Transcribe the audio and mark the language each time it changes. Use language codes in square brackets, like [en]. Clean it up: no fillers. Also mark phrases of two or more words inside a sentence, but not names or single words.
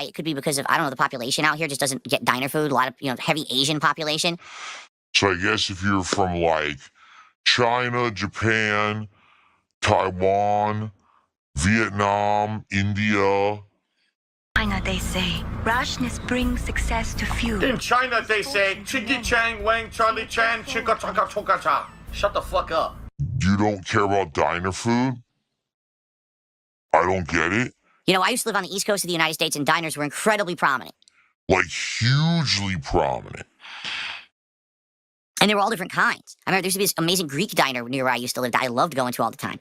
[en] It could be because of, I don't know, the population out here just doesn't get diner food. A lot of, heavy Asian population. So I guess if you're from like China, Japan, Taiwan, Vietnam, India. China, they say, rashness brings success to few. In China, they say, Chiggy Chang, Wang, Charlie Chan, Chika Chaka Choka Cha. Shut the fuck up. You don't care about diner food? I don't get it. I used to live on the East Coast of the United States, and diners were incredibly prominent. Like, hugely prominent. And they were all different kinds. I remember there used to be this amazing Greek diner near where I used to live that I loved going to all the time.